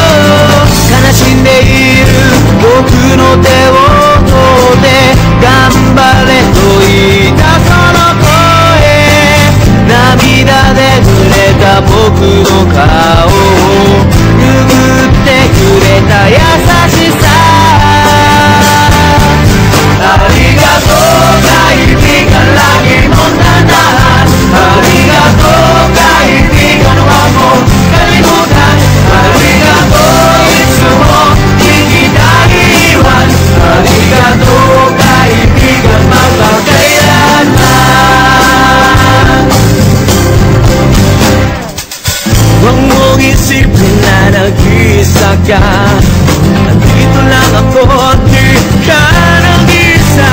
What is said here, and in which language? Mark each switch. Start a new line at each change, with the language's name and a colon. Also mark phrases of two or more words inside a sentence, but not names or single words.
Japanese: 悲しんでいる僕の手を取って頑張れと言ったその声、涙で濡れた僕の顔を拭ってくれた優しさ。
Filipino: ありがとう kaibigan, lagi mong tandaan. Arigato kaibigan, huwag mong kalimutan.
Japanese: ありがとう、いつも,
Filipino: di kita iiwan. Arigato kaibigan, magpakailanman. Huwag mong isipin na nag-iisa ka. Nandito lang ako, di ka nag-iisa.